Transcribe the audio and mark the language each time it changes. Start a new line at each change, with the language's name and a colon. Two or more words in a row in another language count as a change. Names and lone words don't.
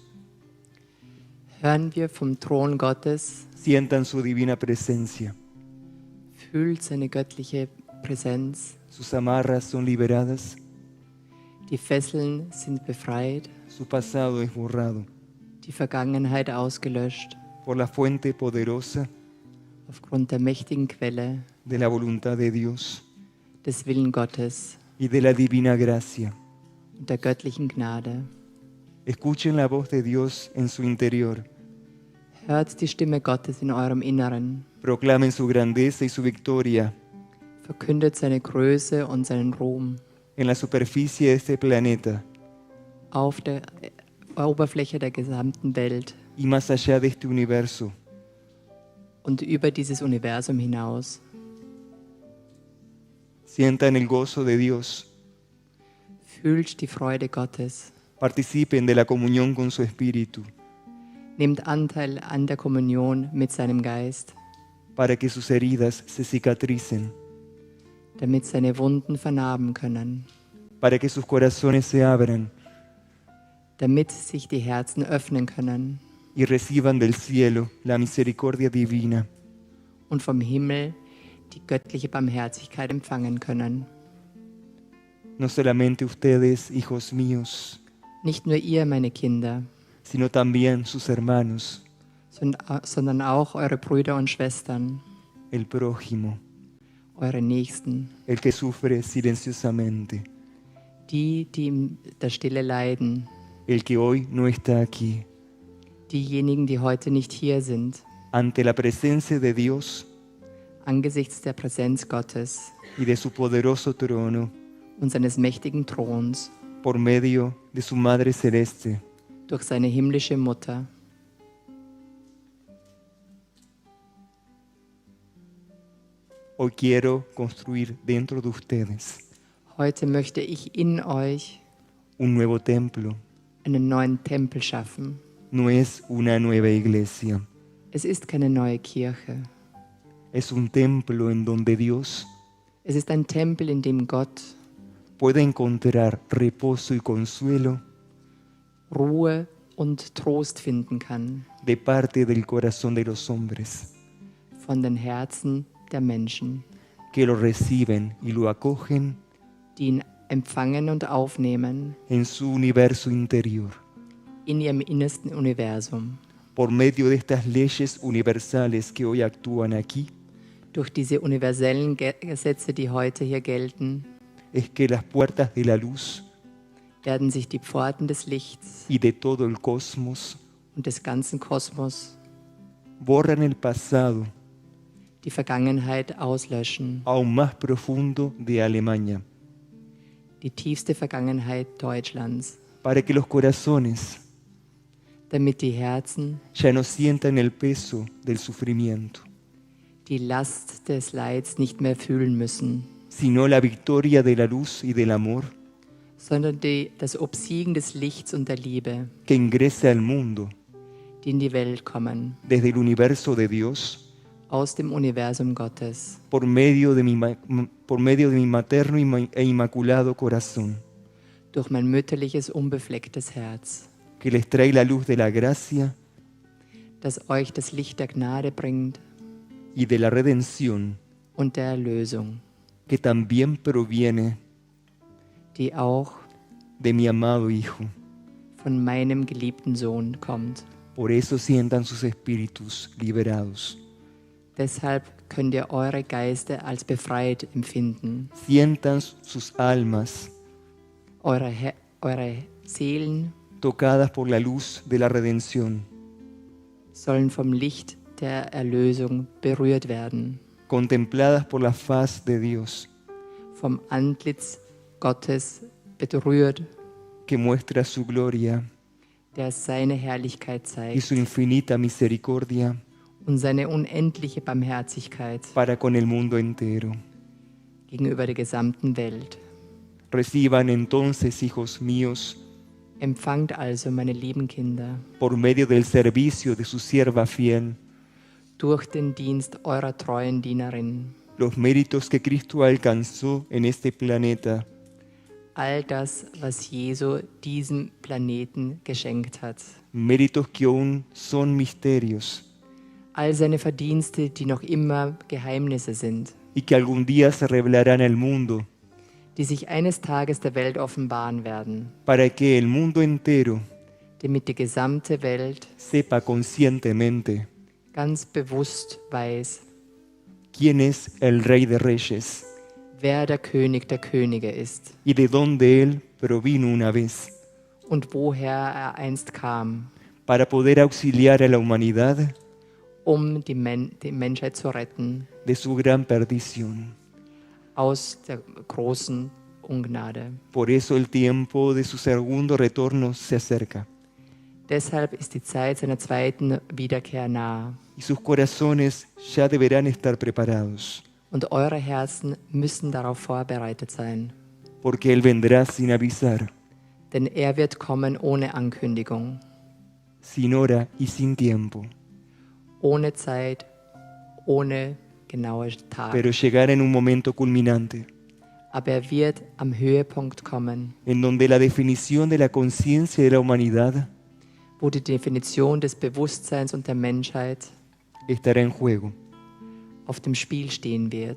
German: Hören wir vom Thron Gottes,
Spanish: Sientan su divina presencia.
German: fühlt seine göttliche Präsenz.
Spanish: Sus amarras son liberadas.
German: Die Fesseln sind befreit,
Spanish: Su pasado es borrado
German: die Vergangenheit ausgelöscht,
Spanish: por la fuente poderosa
German: aufgrund der mächtigen Quelle
Spanish: de la voluntad de Dios
German: des Willen Gottes
Spanish: y de la divina gracia.
German: und der göttlichen Gnade.
Spanish: Escuchen la voz de Dios en su interior.
German: Hört die Stimme Gottes in eurem Inneren,
Spanish: Proclamen su grandeza y su victoria
German: verkündet seine Größe und seinen Ruhm
Spanish: en la superficie de este planeta
German: auf der Oberfläche der gesamten Welt
Spanish: y más allá de este universo.
German: und über dieses Universum hinaus.
Spanish: Sientan el gozo de Dios.
German: Fühlt die Freude Gottes.
Spanish: Participen de la comunión con su Espíritu
German: Nehmt Anteil an der Kommunion mit seinem Geist,
Spanish: para que sus heridas se cicatricen,
German: damit seine Wunden vernarben können,
Spanish: para que sus corazones se abran
German: damit sich die Herzen öffnen können
Spanish: y reciban del cielo la misericordia divina.
German: und vom Himmel die göttliche Barmherzigkeit empfangen können.
Spanish: No solamente ustedes, hijos míos,
German: Nicht nur ihr, meine Kinder,
Spanish: sino también sus hermanos,
German: sondern auch eure Brüder und Schwestern,
Spanish: el prójimo,
German: eure Nächsten,
Spanish: el que sufre silenciosamente,
German: die in der Stille leiden,
Spanish: el que hoy no está aquí.
German: diejenigen, die heute nicht hier sind,
Spanish: Ante la presencia de Dios
German: angesichts der Präsenz Gottes
Spanish: y de su poderoso trono,
German: und seines mächtigen Throns,
Spanish: por medio de su Madre Celeste,
German: durch seine himmlische Mutter.
Spanish: hoy quiero construir dentro de ustedes
German: Heute möchte ich in euch
Spanish: un nuevo templo.
German: einen neuen Tempel schaffen.
Spanish: No es una nueva iglesia,
German: Es ist keine neue Kirche.
Spanish: es un templo en donde Dios
German: Es ist ein Tempel, in dem Gott
Spanish: puede encontrar reposo y consuelo
German: Ruhe und Trost finden kann
Spanish: de parte del corazón de los hombres,
German: von den Herzen der Menschen,
Spanish: que lo reciben y lo acogen
German: die ihn empfangen und aufnehmen
Spanish: en su universo interior,
German: in ihrem innersten Universum.
Spanish: por medio de estas leyes universales que hoy actúan aquí.
German: Durch diese universellen Gesetze, die heute hier gelten,
Spanish: Es que las puertas de la luz
German: werden sich die Pforten des Lichts
Spanish: y de todo el cosmos
German: und des ganzen Kosmos
Spanish: borran el pasado
German: die Vergangenheit auslöschen,
Spanish: aún más profundo de Alemania,
German: die tiefste Vergangenheit Deutschlands,
Spanish: para que los corazones
German: damit die Herzen
Spanish: ya no sientan el peso del sufrimiento,
German: die Last des Leids nicht mehr fühlen müssen,
Spanish: sino la victoria de la luz y del amor
German: sondern das Obsiegen des Lichts und der Liebe,
Spanish: que ingresa al mundo
German: die in die Welt kommen,
Spanish: desde el universo de Dios
German: aus dem Universum Gottes,
Spanish: por medio de mi materno e inmaculado corazón,
German: durch mein mütterliches, unbeflecktes Herz,
Spanish: que les trae la luz de la gracia
German: das euch das Licht der Gnade bringt
Spanish: y de la redención,
German: und der Erlösung,
Spanish: que también proviene
German: die auch
Spanish: de mi amado Hijo.
German: von meinem geliebten Sohn kommt.
Spanish: Por eso sientan sus espíritus liberados.
German: Deshalb könnt ihr eure Geister als befreit empfinden.
Spanish: Sientan sus almas
German: Eure Seelen
Spanish: tocadas por la luz de la redención,
German: sollen vom Licht der Erlösung berührt werden,
Spanish: contempladas por la faz de Dios,
German: vom Antlitz Gottes berührt,
Spanish: que muestra su gloria
German: der seine Herrlichkeit
Spanish: y
German: zeigt
Spanish: su infinita misericordia
German: und seine unendliche Barmherzigkeit
Spanish: para con el mundo entero.
German: gegenüber der gesamten Welt.
Spanish: Reciban entonces, hijos míos,
German: Empfangt also, meine lieben Kinder,
Spanish: por medio del servicio de su sierva fiel,
German: durch den Dienst eurer treuen Dienerin,
Spanish: los méritos que Cristo alcanzó en este planeta,
German: all das, was Jesu diesem Planeten geschenkt hat.
Spanish: méritos que aún son misterios
German: All seine Verdienste, die noch immer Geheimnisse sind,
Spanish: y que algún día se revelarán al mundo,
German: die sich eines Tages der Welt offenbaren werden,
Spanish: para que el mundo entero
German: damit die gesamte Welt
Spanish: sepa conscientemente
German: ganz bewusst weiß,
Spanish: quién es el Rey de Reyes
German: wer der König der Könige ist
Spanish: y de dónde Él provino una vez,
German: und woher er einst kam,
Spanish: para poder auxiliar a la humanidad
German: um die Menschheit zu retten
Spanish: de su gran perdición.
German: aus der großen Ungnade.
Spanish: Por eso el tiempo de su segundo retorno se acerca
German: Deshalb ist die Zeit seiner zweiten Wiederkehr nah.
Spanish: y sus corazones ya deberán estar preparados,
German: Und eure Herzen müssen darauf vorbereitet sein.
Spanish: porque Él vendrá sin avisar,
German: Denn er wird kommen ohne Ankündigung,
Spanish: sin hora y sin tiempo,
German: ohne Zeit, ohne genaue Tag.
Spanish: pero llegará en un momento culminante,
German: Aber er wird am Höhepunkt kommen,
Spanish: en donde la definición de la conciencia de la humanidad
German: wo die Definition des Bewusstseins und der Menschheit
Spanish: estará en juego,
German: auf dem Spiel stehen wird.